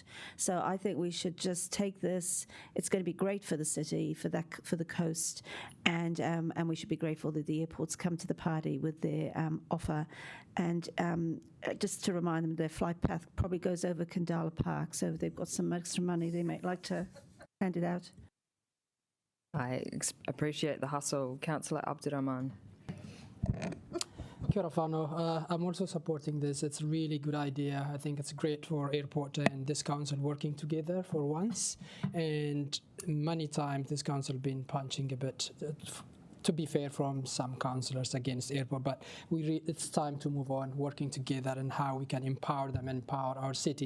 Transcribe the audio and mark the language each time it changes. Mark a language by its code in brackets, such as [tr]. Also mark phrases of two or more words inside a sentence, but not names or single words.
[en] So I think we should just take this. It's going to be great for the city, for the coast, and we should be grateful that the airports come to the party with their offer. And just to remind them, their flight path probably goes over Kandala Park, so if they've got some extra money, they might like to hand it out. I appreciate the hustle. Councillor Abdurrahman. [mi] Kia ora whanau. [en] I'm also supporting this. It's a really good idea. I think it's great for airport and this council working together for once. And many times this council been punching a bit, to be fair, from some councillors against airport. But it's time to move on, working together and how we can empower them, empower our city.